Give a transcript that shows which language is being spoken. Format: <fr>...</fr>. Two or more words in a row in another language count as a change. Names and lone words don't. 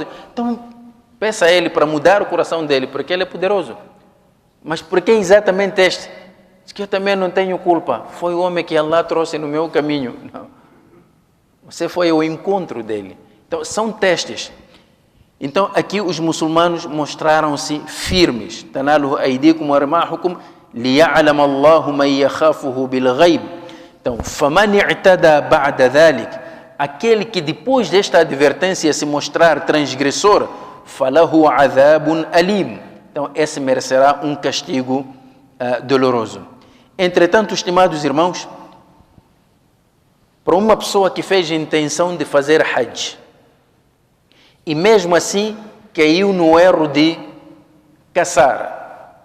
<pt>Então, peça a Ele para mudar o coração dele, porque Ele é poderoso. Mas por que exatamente este? Diz que eu também não tenho culpa. Foi o homem que Allah trouxe no meu caminho. Não. Você foi ao encontro dele. Então, são testes. Então, aqui os muçulmanos mostraram-se firmes.</pt> <ar>تناله أيديكم ورماحكم ليعلم الله من يخافه بالغيب. Então, فمن اعتدى بعد ذلك,</ar> <pt>aquele que depois desta advertência se mostrar transgressor,</pt> <ar>فله عذاب أليم.</ar> <pt>Então, esse merecerá um castigo doloroso. Entretanto, estimados irmãos, para uma pessoa que fez a intenção de fazer hajj, e mesmo assim caiu no erro de caçar.</pt>